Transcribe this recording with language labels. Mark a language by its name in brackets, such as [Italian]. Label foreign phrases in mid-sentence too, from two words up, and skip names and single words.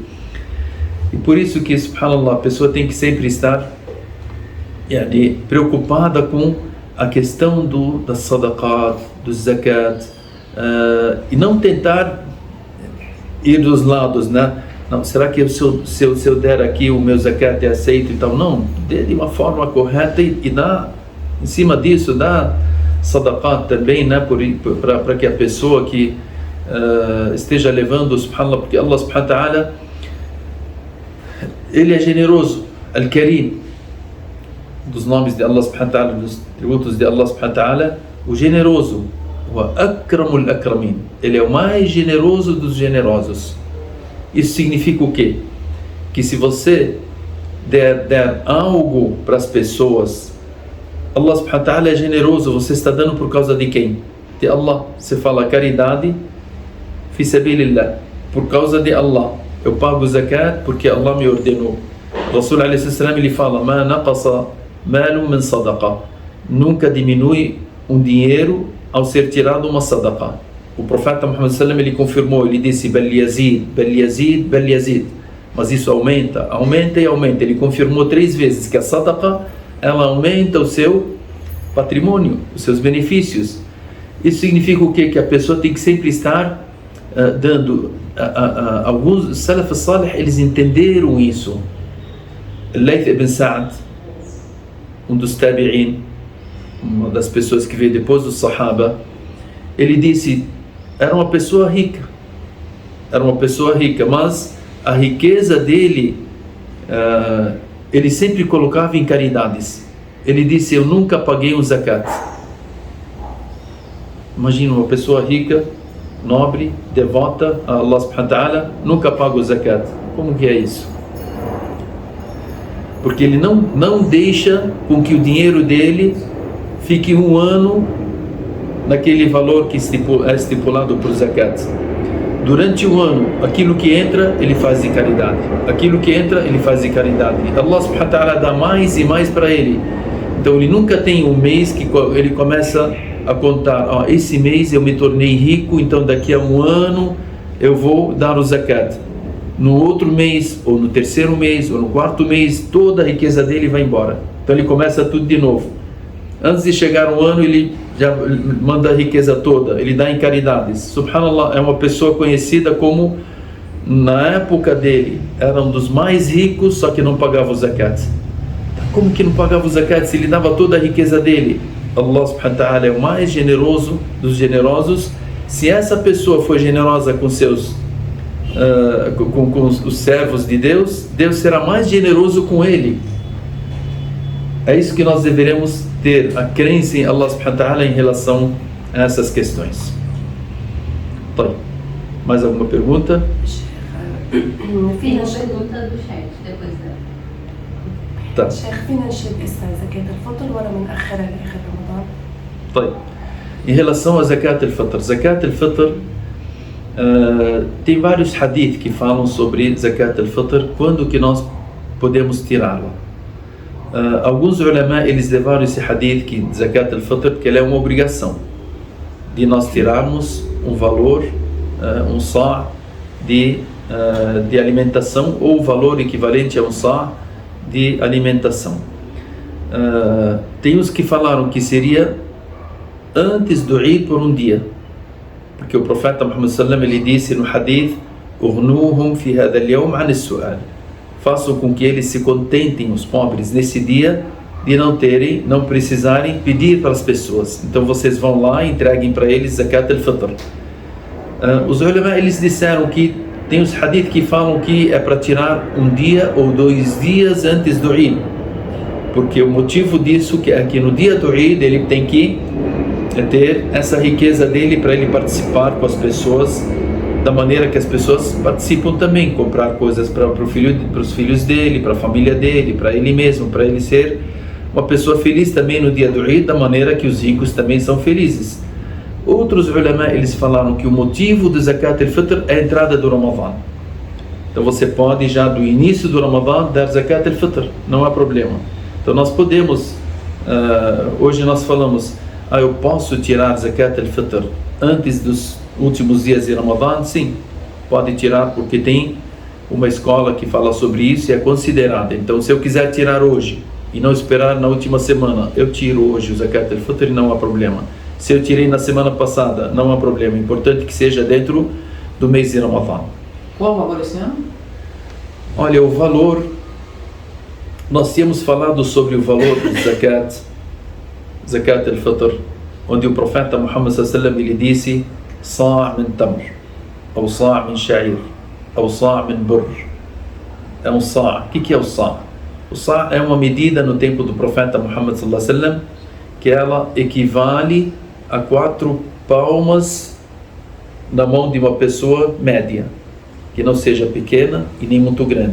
[Portuguese] E por isso que, subhanallah, a pessoa tem que sempre estar preocupada com a questão da sadaqat, do zakat, e não tentar ir dos lados, né? Não, será que se eu der aqui o meu zakat é aceito e tal? Não, dê de uma forma correta e dá, em cima disso, dá sadaqat também, né? Para que a pessoa que esteja levando, subhanallah, porque [Arabic] الله سبحانه وتعالى, [Portuguese] ele é generoso, Al-Karim, dos nomes de [Arabic] الله سبحانه وتعالى, [Portuguese] dos tributos de [Arabic] الله سبحانه وتعالى, [Portuguese] o generoso, o [Arabic] أكرم الأكرمين, [Portuguese] ele é o mais generoso dos generosos. Isso significa o quê? Que se você der algo para as pessoas, [Arabic] الله سبحانه وتعالى [Portuguese] é generoso, você está dando por causa de quem? De Allah. Você fala caridade, [Arabic] في سبيل الله, [Portuguese] por causa de Allah. Eu pago zakat porque Allah me ordenou. [Arabic] رسول عليه السلام, [Portuguese] ele fala, [Arabic] ما نقص مال من صدقة, [Portuguese] nunca diminui um dinheiro ao ser tirado uma sadaqa. O profeta Muhammad sallam, ele confirmou, ele disse [Arabic] بل يزيد، بل يزيد، بل يزيد, [Portuguese] mas isso aumenta e aumenta. Ele confirmou 3 vezes que a sadaqa, ela aumenta o seu patrimônio, os seus benefícios. Isso significa o quê? Que a pessoa tem que sempre estar dando. Alguns [Arabic] السلف الصالح, [Portuguese] eles entenderam isso. Layth ibn Sa'd, um dos tabi'in, uma das pessoas que veio depois do Sahaba, ele disse, era uma pessoa rica, mas a riqueza dele, ele sempre colocava em caridades. Ele disse, eu nunca paguei um zakat. Imagina uma pessoa rica, nobre, devota a [Arabic] الله سبحانه وتعالى, [Portuguese] nunca paga o zakat. Como que é isso? Porque ele não deixa com que o dinheiro dele fique 1 ano naquele valor que é estipulado por zakat. Durante o ano, aquilo que entra, ele faz de caridade. Aquilo que entra, ele faz de caridade. [Arabic] الله سبحانه وتعالى [Portuguese] dá mais e mais para ele. Então ele nunca tem um mês que ele começa a contar, esse mês eu me tornei rico, então daqui a 1 ano eu vou dar o zakat. No outro mês, ou no 3º mês, ou no 4º mês, toda a riqueza dele vai embora. Então ele começa tudo de novo. Antes de chegar 1 ano, ele já manda a riqueza toda, ele dá em caridades. Subhanallah, é uma pessoa conhecida como, na época dele, era um dos mais ricos, só que não pagava o zakat. Como que não pagava o zakat se ele dava toda a riqueza dele? [Arabic] الله سبحانه وتعالى [Portuguese] é o mais generoso dos generosos. Se essa pessoa for generosa com com os servos de Deus, Deus será mais generoso com ele. É isso que nós deveremos ter, a crença em [Arabic] الله سبحانه وتعالى [Portuguese] em relação a essas questões. Tá. Mais alguma pergunta? Fiz uma pergunta do chat depois dela. tá. [Arabic] شيخ فينا نشيل إسا زكاة الفطر ولا منأخرها لآخر رمضان؟ طيب. [Portuguese] Em relação a [Arabic] زكاة الفطر, [Portuguese] tem vários hadith que falam sobre [Arabic] زكاة الفطر, [Portuguese] quando que nós podemos tirá-la. Alguns ulama, eles levaram esse hadith que [Arabic] زكاة الفطر, [Portuguese] que ela é uma obrigação de nós tirarmos um valor, um sa' de alimentação, ou o valor equivalente a um sa' de alimentação. Tem os que falaram que seria antes do Eid por um dia, porque o profeta Muhammad sallam, ele disse no hadith: [Arabic] "أغنوهم في هذا اليوم عن السؤال", [Portuguese] façam com que eles se contentem, os pobres, nesse dia, de não precisarem pedir para as pessoas. Então vocês vão lá e entreguem para eles [Arabic] زكاة الفطر. [Portuguese] Os ulama, eles disseram que tem os hadith que falam que é para tirar um dia ou 2 dias antes do Eid, porque o motivo disso é que no dia do Eid ele tem que ter essa riqueza dele para ele participar com as pessoas da maneira que as pessoas participam também, comprar coisas para os filhos dele, para a família dele, para ele mesmo, para ele ser uma pessoa feliz também no dia do Eid, da maneira que os ricos também são felizes. Outros ulama, eles falaram que o motivo do [Arabic] زكاة الفطر [Portuguese] é a entrada do Ramadã. Então você pode já do início do Ramadã dar [Arabic] زكاة الفطر, [Portuguese] não há problema. Então nós podemos, hoje nós falamos, eu posso tirar [Arabic] زكاة الفطر [Portuguese] antes dos últimos dias de Ramadã? Sim, pode tirar, porque tem uma escola que fala sobre isso e é considerada. Então se eu quiser tirar hoje e não esperar na última semana, eu tiro hoje o [Arabic] زكاة الفطر [Portuguese] e não há problema. Se eu tirei na semana passada, não há problema. É importante que seja dentro do mês de Ramadã. Qual o valor esse ano? Olha, o valor, nós tínhamos falado sobre o valor do [Arabic] زكاة الفطر, [Portuguese] onde o profeta Muhammad sallallahu ele disse: [Arabic] "صاع من تمر، أو صاع من شعير, أو صاع من بر". [Portuguese] É um sa'. O que é o sa'? O sa' é uma medida no tempo do profeta Muhammad sallallahu que ela equivale a 4 palmas na mão de uma pessoa média, que não seja pequena e nem muito grande.